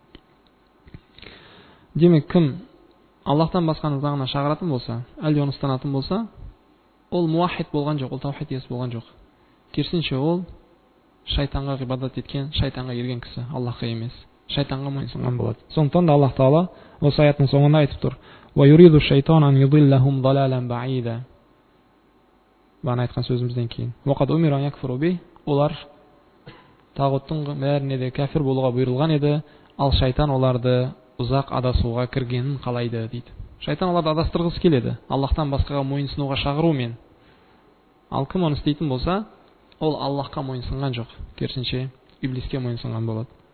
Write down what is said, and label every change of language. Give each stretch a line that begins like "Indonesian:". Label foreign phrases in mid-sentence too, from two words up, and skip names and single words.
Kazakh: Демек, кім Аллахтан басқаны заңына шағыратын болса, әлде оны ұстанатын болса, ол муахид болған жоқ, ол таухид иесі болған жоқ. Керісінше ол шайтанға ғибадат еткен, шайтанға ерген кісі, Аллахқа емес, шайтанға мойынсұнған болады. Сондықтан да Аллах Тағала осы аяттың соңында айтып тұр:
Arabic: "ويريد الشيطان أن يضلهم ضلالا بعيدا".
Kazakh: Бағана айтқан сөзімізден кейін.
Arabic: "وقد أمروا أن يكفروا به",
Kazakh: олар тағуттың бәріне де кәфір болуға бұйырылған еді, ал шайтан оларды ұзақ адасуға кіргенін қалайды дейді. Шайтан оларды адастырғысы келеді, Аллахтан басқаға мойынсынуға шақырумен. Ал кім оны істейтін болса, ол Аллахқа мойынсынған жоқ, керісінше иблиске мойынсынған болады.